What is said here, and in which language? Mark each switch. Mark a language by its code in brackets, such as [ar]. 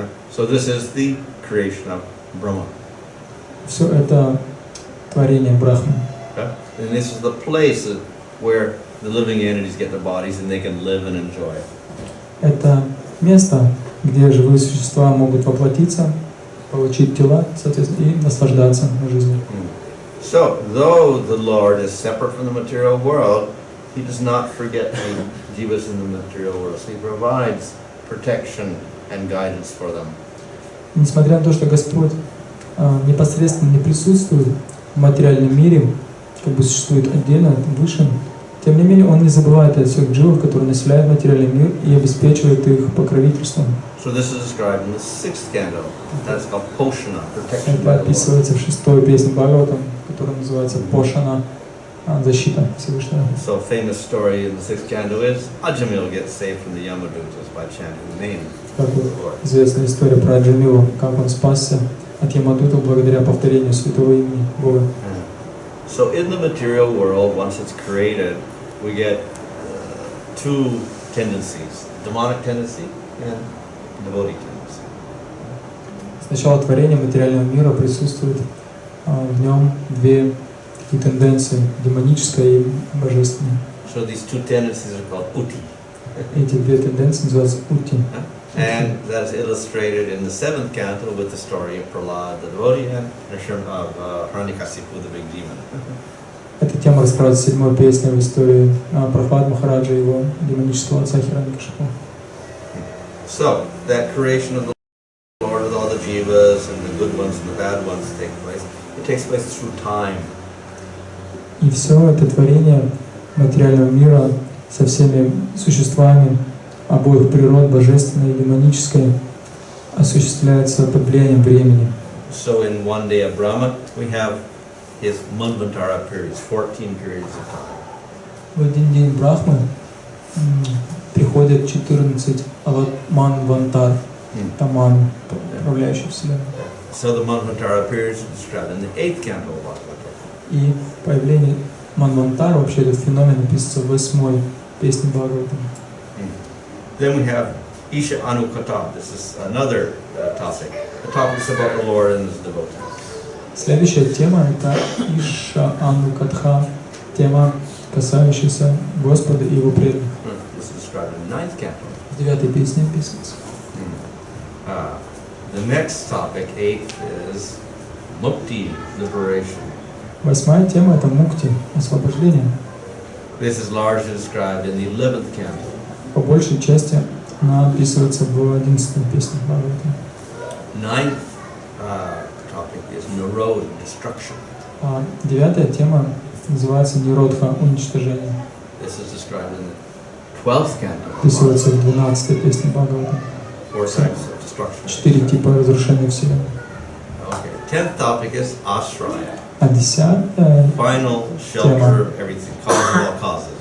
[en] So this is the creation of Brahma. [ru] Все это творение Брахмы. [en] And this is the place where the living entities get their bodies and they can live and enjoy it. [ru] Это место, где живые существа могут воплотиться, получить тела, соответственно, и наслаждаться жизнью. [en] So, though the Lord is separate from the material world, He does not forget the jivas in the material world. So He provides protection and guidance for them. [ru] Несмотря на то, что Господь непосредственно не присутствует в материальном мире, как бы существует отдельно, выше, тем не менее он не забывает о всех дживах, которые населяют материальный мир и обеспечивает их покровительством. [en] So this is described in the 6th canto. That's called Poshana, protection [ru] Это [en] by the Lord. [ru] описывается в 6-й песне Бхагаватам, которая называется Пошана, защита Всевышнего. [en] So famous story in the 6th canto is Ajamil gets saved from the Yamadutas by chanting the name [ru] Как [en] of the Lord. [ru] известная история про Аджамилу, как он спасся от Ямадутов благодаря повторению святого имени Бога. [en] So in the material world, once it's created, we get two tendencies: demonic tendency and devotee tendency. [ru] С начала творения материального мира присутствует в нем две такие тенденции, демоническая и божественная. [en] So these two tendencies are called uti. [ru] Эти две тенденции называются ути. [en] And that is illustrated in the 7th canto with the story of Prahlad, the devotee, and of Hiranyakasipu, the big demon. [ru] Эта тема раскрывается в 7-й песне в истории Прабхупады Махараджа и его демонического отца Хираньякашипу. [en] So that creation of the Lord with all the jivas and the good ones and the bad ones take place. It takes place through time. [ru] И все это творение материального мира со всеми существами обоих природ, божественной и демонической, осуществляется под влиянием времени. [en] So in one day of Brahma, we have his Manvantara periods, 14 periods of time. [ru] В один день Брахмы приходят 14 манвантар, таман, управляющих вселенной. [en] So the Manvantara periods are described in the 8th canto of Bhagavatam. [ru] И появление манвантара, вообще этот феномен описывается в 8-й песне Бхагаватам. [en] Then we have Isha Anukata. This is another topic. The topic is about the Lord and his devotees. [ru] Следующая тема — это Иша Анукатха, тема, касающаяся Господа и Его преданных. [en] This is described in the 9th canto. [ru] В 9-й песне описывается. [en] The next topic, 8th, is Mukti, liberation. [ru] 8-я тема — это мукти, освобождение. [en] This is largely described in the 11th canto. [ru] По большей части она описывается в 11-й песне Бхагаватам. [en] 9th topic is Nirodha, destruction. [ru] А 9-я тема называется Ниродха, уничтожение. [en] This is described in the 12th canto. [ru] Описывается в 12-й песне Бхагаватам. [en] 4 types of destruction. [ru] 4 типа разрушения Вселенной. [en] Okay. 10th topic is Ashraya. [ru] А 10-я [en] Final shelter of everything, cause of all causes.